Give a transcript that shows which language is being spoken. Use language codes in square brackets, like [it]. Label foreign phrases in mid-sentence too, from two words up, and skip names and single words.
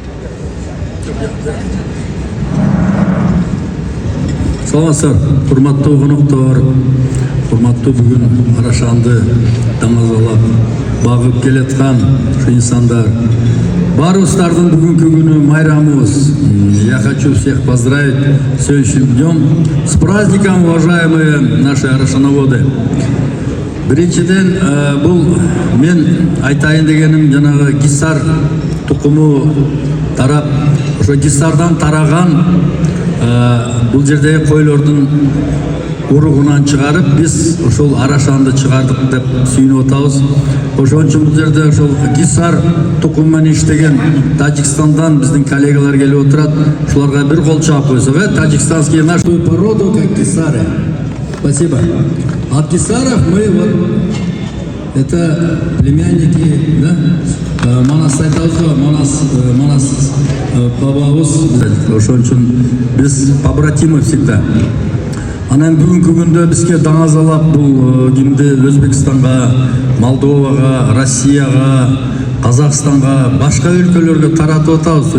[ky] Саламатсыздар, урматтуу коноктор, урматтуу бүгүн Арашанды даңазалап багып келаткан инсандар. Барыбыздардын бүгүнкү күнү майрамыбыз. [ru] Я хочу всех поздравить с сегодняшним днем. С праздником, уважаемые наши арашановоды. [ky] Биринчиден, бул мен айтайын дегеним жанагы гисар тукуму тарап, ошо гисардан тараган бул жердеги койлордун уругунан чыгарып, биз ошол Арашанды чыгардык деп сүйүнүп атабыз. Ошон үчүн бул жерде ошол гисар тукум менен иштеген Таджикстандан биздин коллегалар келип отурат. Ушуларга бир кол чаап койсок, [ru] таджикстанские нашу породу как гисары. Спасибо. От гисаров мы вот это племянники, да? [ky] Манас айтабыз, Манас бабабыз. Ошон үчүн биз [ru] побратимы всегда. [ky] Анан бүгүнкү күндө бизге даңазалап бул кимди Өзбекстанга, Молдовага, Россияга, Казакстанга, башка өлкөлөргө таратып атабыз.